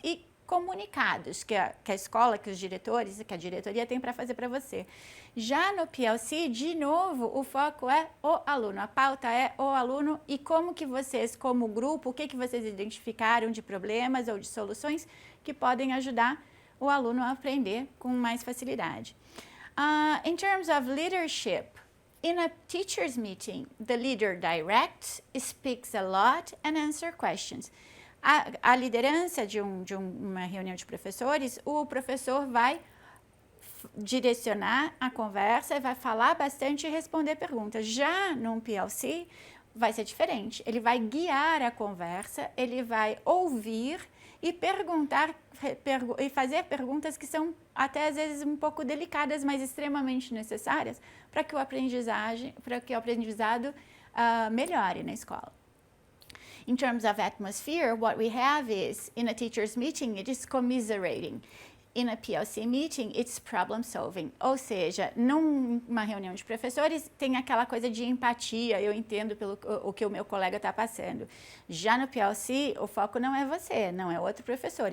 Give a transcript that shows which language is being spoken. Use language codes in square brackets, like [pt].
[pt] E comunicados que a escola, que os diretores, que a diretoria tem para fazer para você. Já no PLC, de novo, o foco é o aluno, a pauta é o aluno e como que vocês, como grupo, o que vocês identificaram de problemas ou de soluções que podem ajudar o aluno a aprender com mais facilidade. [en] In terms of leadership, in a teacher's meeting, the leader directs, speaks a lot and answers questions. [pt] A liderança de uma reunião de professores, o professor vai direcionar a conversa, vai falar bastante e responder perguntas. Já num PLC, vai ser diferente. Ele vai guiar a conversa, ele vai ouvir e perguntar e fazer perguntas que são até às vezes um pouco delicadas, mas extremamente necessárias para que o aprendizado melhore na escola. [en] In terms of atmosphere, what we have is, in a teacher's meeting, it is commiserating. In a PLC meeting, it's problem solving. [pt] Ou seja, numa reunião de professores, tem aquela coisa de empatia, eu entendo o que o meu colega está passando. Já no PLC, o foco não é você, não é outro professor.